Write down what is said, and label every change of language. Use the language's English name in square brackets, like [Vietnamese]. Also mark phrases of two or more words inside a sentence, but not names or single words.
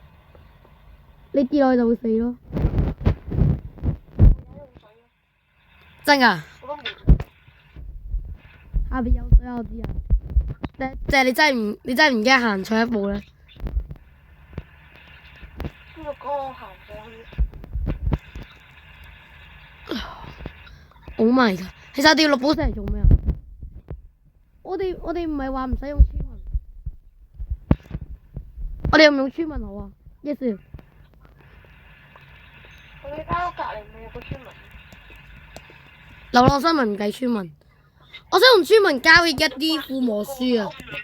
[Cantonese] 你跌落去就會死咯。我有水啊！真㗎？我都冇。下邊有水啊！我知啊。但係你真係唔驚行錯一步咧？邊個講我行上去 [English] ？Oh my god！ [Cantonese] 其實我哋要綠寶石嚟做咩啊？我哋唔係話唔使用村民，我哋用唔用村民好啊 ？Yes。我哋間屋隔離咪有個村民。流浪新聞唔計村民，我想同村民交易一啲附魔書啊！